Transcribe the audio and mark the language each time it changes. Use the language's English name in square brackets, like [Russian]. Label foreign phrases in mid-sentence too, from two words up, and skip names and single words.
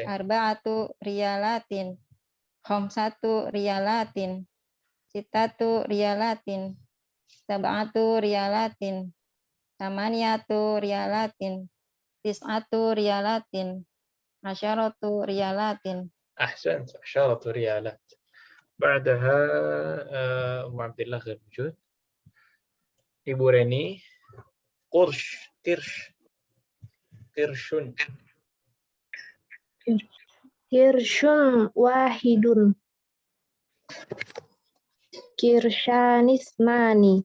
[Arabic] أربعة ريالات. خمسة ريالات. ستة ريالات. سبعة ريالات. ثمانية ريالات. تسعة ريالات. عشرة ريالات. أحسنت. عشرة ريالات. بعدها أم عبد الله غير موجود. [Indonesian] Ibu Reni, Kirshun. [Arabic] قرش واحد. Kirshanismani.